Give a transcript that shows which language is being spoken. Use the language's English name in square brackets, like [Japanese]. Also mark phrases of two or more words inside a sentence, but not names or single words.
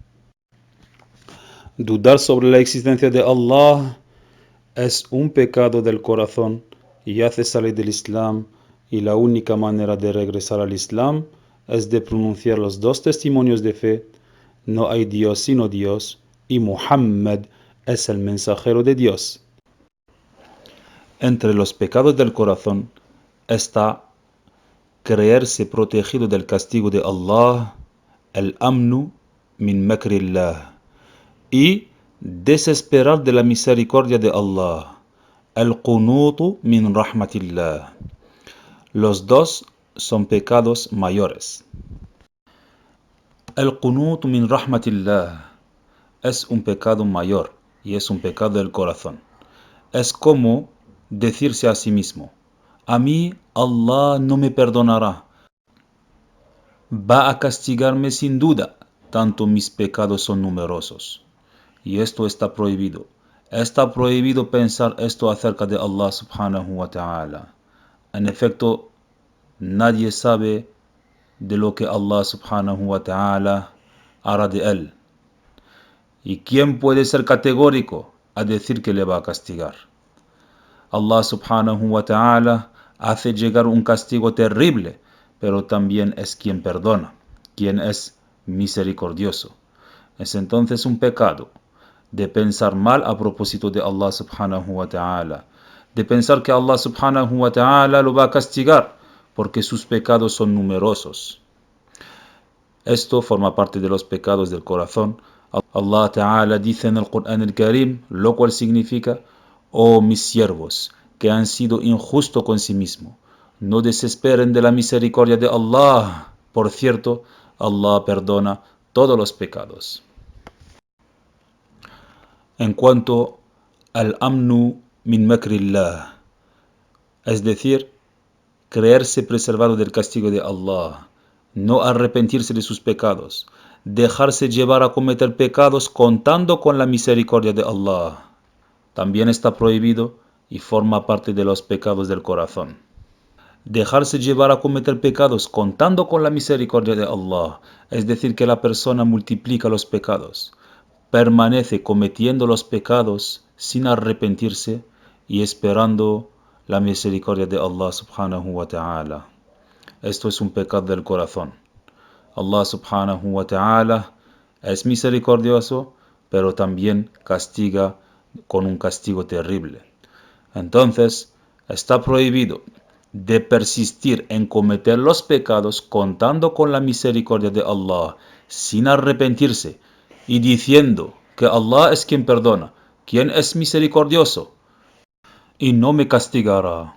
[Spanish] Dudar sobre la existencia de Allah es un pecado del corazón y hace salir del Islam, y la única manera de regresar al Islam es de pronunciar los dos testimonios de fe: no hay Dios sino Dios y Muhammad es el mensajero de Dios. Entre los pecados del corazón está creerse protegido del castigo de Allah, el [Arabic] أمن من مكر الله, [Spanish] y desesperar de la misericordia de Allah, el [Arabic] قنوط من رحمة الله. [Spanish] Los dos son pecados mayores. El [Arabic] قنوط من رحمة الله [Spanish] es un pecado mayor y es un pecado del corazón. Es como decirse a sí mismo: a mí Allah no me perdonará, va a castigarme sin duda, tanto mis pecados son numerosos. Y esto está prohibido. Está prohibido pensar esto acerca de [Arabic] الله سبحانه وتعالى. [Spanish] En efecto, nadie sabe de lo que [Arabic] الله سبحانه وتعالى [Spanish] hará de él. ¿Y quién puede ser categórico a decir que le va a castigar? [Arabic] الله سبحانه وتعالى [Spanish] hace llegar un castigo terrible, pero también es quien perdona, quien es misericordioso. Es entonces un pecado de pensar mal a propósito de [Arabic] الله سبحانه وتعالى, [Spanish] de pensar que [Arabic] الله سبحانه وتعالى [Spanish] lo va a castigar porque sus pecados son numerosos. Esto forma parte de los pecados del corazón. [Arabic] الله تعالى [Spanish] dice en el Corán el Karim, lo cual significa: oh mis siervos, que han sido injustos con sí mismos, no desesperen de la misericordia de Allah. Por cierto, Allah perdona todos los pecados. En cuanto al [Arabic] أمن من مكر الله, [Spanish] es decir, creerse preservado del castigo de Allah, no arrepentirse de sus pecados, dejarse llevar a cometer pecados contando con la misericordia de Allah, también está prohibido y forma parte de los pecados del corazón. Dejarse llevar a cometer pecados contando con la misericordia de Allah, es decir, que la persona multiplica los pecados, permanece cometiendo los pecados sin arrepentirse y esperando la misericordia de [Arabic] الله سبحانه وتعالى. [Spanish] Esto es un pecado del corazón. [Arabic] الله سبحانه وتعالى [Spanish] es misericordioso, pero también castiga con un castigo terrible. Entonces, está prohibido de persistir en cometer los pecados contando con la misericordia de Allah, sin arrepentirse y diciendo que Allah es quien perdona, quien es misericordioso y no me castigará.